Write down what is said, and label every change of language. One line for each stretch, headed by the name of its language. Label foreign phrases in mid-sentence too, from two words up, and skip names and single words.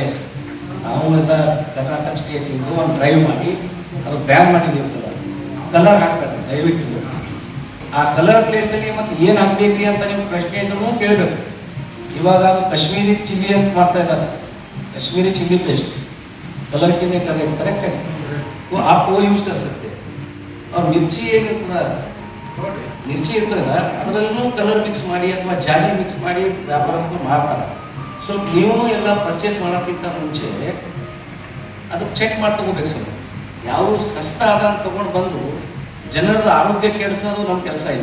Kannada: ನಾವು ಎಲ್ಲ ಕರ್ನಾಟಕ ಸ್ಟೇಟಿಂದ ಒಂದು ಡ್ರೈವ್ ಮಾಡಿ ಅದು ಬ್ಯಾನ್ ಮಾಡಿದ್ದೀವಿ. ಕಲರ್ ಹಾಕ್ಬೇಕು ದಯವಿಟ್ಟು. ಆ ಕಲರ್ ಪ್ಲೇಸಲ್ಲಿ ಮತ್ತು ಏನು ಹಾಕ್ಬೇಕ್ರಿ ಅಂತ ನೀವು ಪ್ರಶ್ನೆ ಇದ್ರೂ ಕೇಳಬೇಕು. ಇವಾಗ ಅದು ಕಾಶ್ಮೀರಿ ಚಿಲ್ಲಿ ಅಂತ ಮಾಡ್ತಾ ಇದ್ದಾರೆ. ಕಾಶ್ಮೀರಿ ಚಿಲ್ಲಿ ಪೇಸ್ಟ್ ಕಲರ್ಕಿನೇ ಕರೆಕ್ಟ್ ಆಗಿ
Hindi: आप वो यूज कर सकते हैं.
Kannada: और ಮಿರ್ಚಿ ಏನಿರ್ತದ, ಮಿರ್ಚಿ ಇರ್ತದ ಅದರಲ್ಲೂ ಕಲರ್ ಮಿಕ್ಸ್ ಮಾಡಿ ಅಥವಾ ಜಾಜಿ ಮಿಕ್ಸ್ ಮಾಡಿ ವ್ಯಾಪಾರಸ್ಥರು ಮಾಡ್ತಾರೆ. ಸೊ ನೀವು ಎಲ್ಲ ಪರ್ಚೇಸ್ ಮಾಡೋಕ್ಕಿಂತ ಮುಂಚೆ ಅದು ಚೆಕ್ ಮಾಡಿ ತಗೋಬೇಕು. ಸ್ವಲ್ಪ ಯಾವ ಸಸ್ತ ಆದ ಅಂತ ತೊಗೊಂಡು ಬಂದು ಜನರ ಆರೋಗ್ಯ ಕೆಡಿಸೋದು ನಮ್ಮ ಕೆಲಸ ಇಲ್ಲ.